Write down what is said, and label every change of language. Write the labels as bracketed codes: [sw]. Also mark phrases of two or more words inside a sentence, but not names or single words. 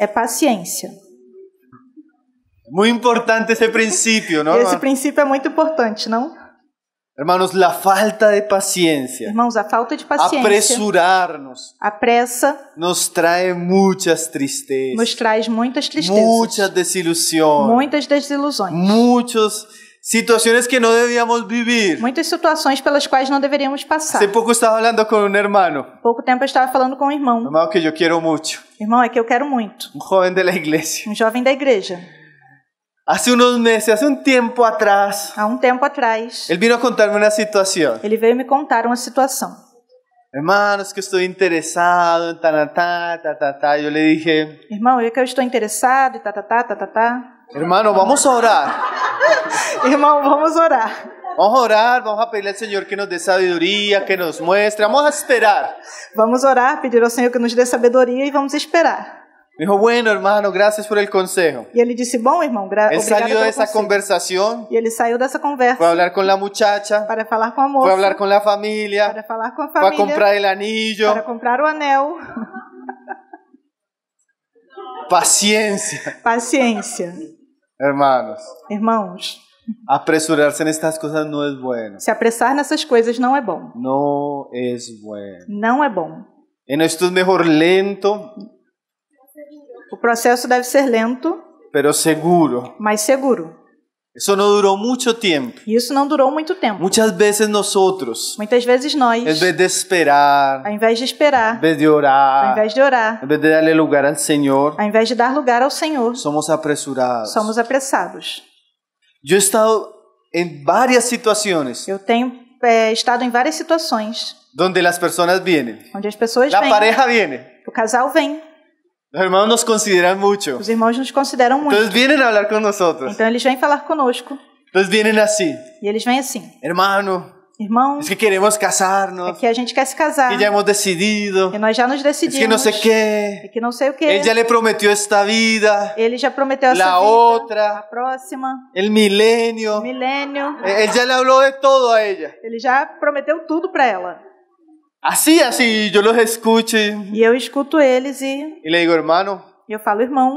[pt] é paciência. [es] Muy importante ese principio, ¿no? [pt] Esse [es] hermano? [pt] princípio é muito importante, não? [es] Hermanos, la falta de paciencia, [pt] Irmãos, a falta de paciência, [es] apresurarnos, [pt] a pressa, [es] nos trae muchas [pt] nos [es] tristezas, [pt] traz muitas tristezas, [es] muchas desilusiones, [pt] muitas desilusões, [es] muchas situaciones que no debíamos vivir. [pt] muitas situações pelas quais não deveríamos passar. [es] Hace poco estaba hablando con un hermano, [pt] Pouco tempo eu estava falando com um irmão. [es] hermano que yo quiero mucho, [pt] Irmão, é que eu quero muito. [es] un joven de la iglesia. [pt] Um jovem da igreja. [es] Hace unos meses, hace un tiempo atrás, [pt] Há um tempo atrás, [es] él vino a contarme una situación. [pt] ele veio me contar uma situação. [es] Hermanos, que estoy interesado en ta. Yo le dije, [pt] Irmão, é que eu estou interessado e tá. [es] hermano, vamos a orar. [pt] Irmão, vamos orar. [es] Vamos a orar, vamos a pedirle al Señor que nos dé sabiduría, que nos muestre. Vamos a esperar. [pt] Vamos orar, pedir ao Senhor que nos dê sabedoria e vamos esperar. [es] Me dijo, bueno, hermano, gracias por el consejo. [pt] E ele disse, bom, irmão, [es] Él [pt] obrigado [es] salió [pt] pelo [es] de esa [pt] conselho. [es] conversación, [pt] E ele saiu dessa conversa [es] fue a hablar con la muchacha, [pt] para falar com a [es] fue a [pt] moça, [es] hablar con la familia, [pt] para falar com a [es] fue a [pt] família, [es] comprar el anillo. [pt] para comprar o anel. [es] Paciencia, [pt] Paciência. [es] hermanos. [pt] Irmãos, [es] Apresurarse en estas cosas no es bueno. [pt] se apressar nessas coisas não é bom. [es] No es bueno. [pt] Não é bom. [es] En esto es mejor lento [pt] O processo deve ser lento, [es] pero seguro. [pt] mas seguro. [es] Eso no duró mucho tiempo. [pt] E isso não durou muito tempo. [es] Muchas veces nosotros, [pt] Muitas vezes nós, [es] en vez de esperar, [pt] ao invés de [es] en [pt] esperar, [es] vez de [pt] ao [es] orar, [pt] invés de orar, [es] en vez de darle lugar al Señor, [pt] ao invés de dar lugar ao Senhor, [es] somos apresurados. [pt] somos apressados. [es] Yo he estado en varias situaciones [pt] Eu tenho estado em várias situações [es] donde las personas vienen. [pt] onde as pessoas [es] La [pt] vêm, [es] pareja viene. [pt] o casal vem, [es] Los hermanos nos consideran mucho. [pt] os irmãos nos consideram muito. [es] Entonces vienen a hablar con nosotros. [pt] Então eles vêm falar conosco [es] Entonces vienen así. [pt] e eles vêm assim: [es] Hermano, [pt] irmão, [es] es que queremos [pt] é [es] casarnos. [pt] que a gente quer se casar, [es] Que ya hemos decidido. [pt] e nós já nos [es] Es que [pt] decidimos, [es] no sé qué. [pt] e que não sei o que. [es] Él ya le prometió esta vida. [pt] Ele já prometeu essa [es] La [pt] vida, [es] otra. [pt] a próxima, [es] El milenio. [pt] o milênio. [es] Él ya le habló de todo a ella. [pt] Ele já prometeu tudo para ela. [es] Así, yo los escucho [pt] E eu escuto eles e [es] y le digo, hermano, [pt] eu falo: irmão,